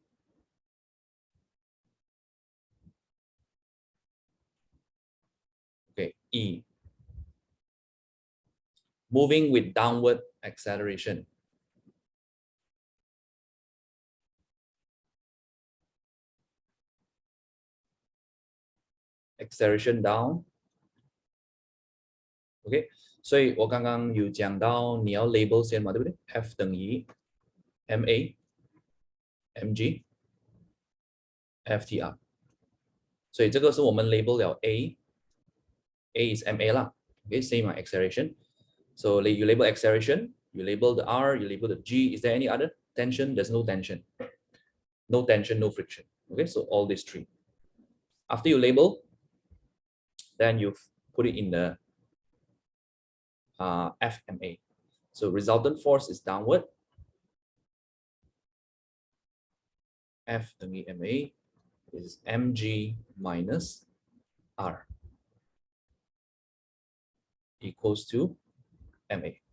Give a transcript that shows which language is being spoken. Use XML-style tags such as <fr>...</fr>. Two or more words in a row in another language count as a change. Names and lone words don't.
<en>Okay, E. Moving with downward acceleration. Acceleration down.</en> <zh>OK， 所以我刚刚有讲到你要 label 先嘛，对不对 ？F 等于 ma mg ftr，所以这个是我们 label 了</zh> <en>a is ma 啦 ，OK same acceleration， so you label acceleration, you label the r, you label the g. Is there any other tension? There's no tension, no tension, no friction. Okay, so all these three. After you label, then you put it in the FMA. So resultant force is downward. F ma is mg minus r equals to ma.</en>